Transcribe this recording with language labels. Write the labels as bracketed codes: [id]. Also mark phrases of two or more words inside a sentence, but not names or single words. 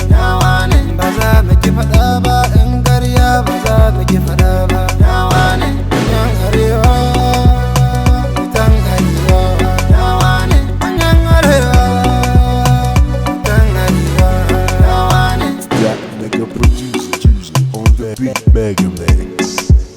[ha] Yawa ne. Ba za mu ki faɗa ba, yan ƙarya ba za mu ki faɗa ba. Yawa ne. Yan arewa, mutan arewa. Yawa ne. Yan arewa, mutan arewa. Yawa ne. [en] That nigga producer, Tuesday on the beat, Mega Mix.